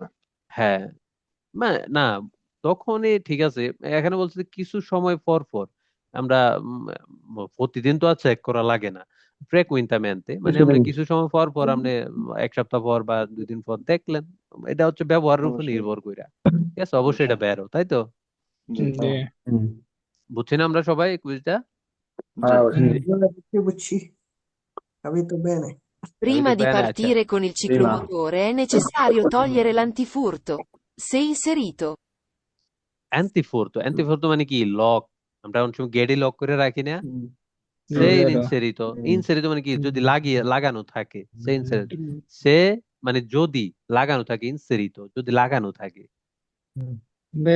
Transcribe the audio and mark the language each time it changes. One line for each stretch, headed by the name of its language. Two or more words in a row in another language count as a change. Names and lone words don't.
Bangla: হ্যাঁ, না তখনই ঠিক আছে, এখানে বলছে যে কিছু সময় পর পর আমরা প্রতিদিন তো আর চেক করা লাগে না, ফ্রেকুইন্টামেন্টে মানে আমরা কিছু সময় পর পর আপনি 1 সপ্তাহ পর বা 2 দিন পর দেখলেন, এটা হচ্ছে ব্যবহারের উপর অবশ্যই। নির্ভর করে, ঠিক আছে, অবশ্যই এটা বেরো, তাই তো। জি। জি বুঝছি না আমরা সবাই কুইজটা? হ্যাঁ, বুঝছি।
Italian: Capito bene. Prima di bene, partire con il ciclomotore è necessario togliere l'antifurto, se inserito.
Bangla: অ্যান্টিফোর্তো, অ্যান্টিফোর্তো মানে কি, লক, আমরা অনেক সময় গেটে লক করে রাখি না, সে বেরো। ইনসেরিতো, ইনসেরিতো মানে কি, যদি লাগানো থাকে,
Italian: se inserito,
Bangla: সে মানে যদি লাগানো থাকে, ইনসেরিতো যদি লাগানো থাকে, এটা